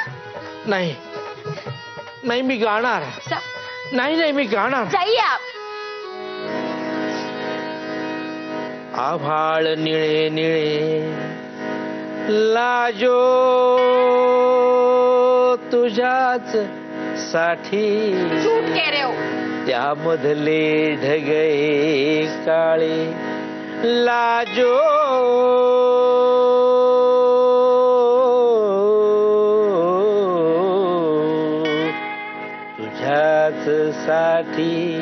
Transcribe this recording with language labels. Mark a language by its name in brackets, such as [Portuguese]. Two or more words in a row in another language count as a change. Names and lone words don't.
[Marathi] नाही नाही मी गाणार. जा. नाही मी गाणार. जाईया. आभाळ निळे निळे लाजो तुझ्याच साठी. [Hindi] झूठ कह रहे हो. [Marathi] त्यामधले ढगे काळे लाजो तुझ्याच साठी.